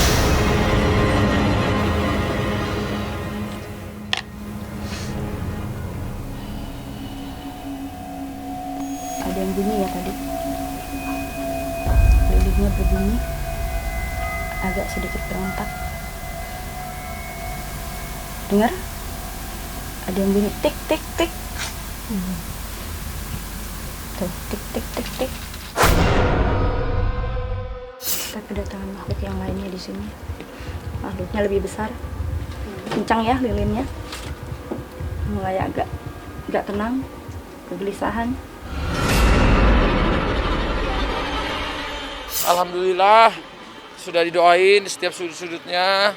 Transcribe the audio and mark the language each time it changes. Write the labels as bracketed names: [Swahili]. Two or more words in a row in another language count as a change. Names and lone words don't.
[Indonesian] Ada yang bunyi ya tadi. Lilinnya berbunyi, agak sedikit berontak. Dengar? Ada yang bunyi tik tik tik. Tuh, tik tik tik tik. Kita kedatangan makhluk yang lainnya di sini. Makhluknya lebih besar, kencang ya lilinnya. Mulai agak tenang, kegelisahan. Alhamdulillah sudah didoain di setiap sudut-sudutnya.